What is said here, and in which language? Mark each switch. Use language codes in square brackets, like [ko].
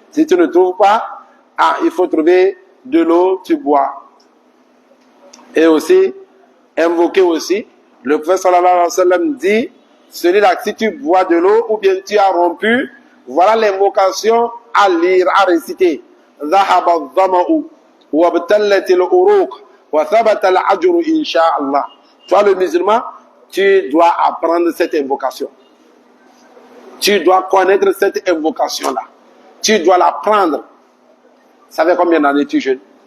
[fr] Si tu ne trouves pas, il faut trouver de l'eau, tu bois. Et aussi, invoquer aussi, le prophète sallallahu alayhi wa sallam dit, celui-là, si tu bois de l'eau ou bien tu as rompu, voilà l'invocation à lire, à réciter. [ar] ذهب الظمأ وابتلت العروق وثبت الأجر إن شاء الله. [fr] Toi le musulman, tu dois apprendre cette invocation. Tu dois connaître cette invocation-là. Tu dois l'apprendre. Ça fait combien d'années tu jeûnes?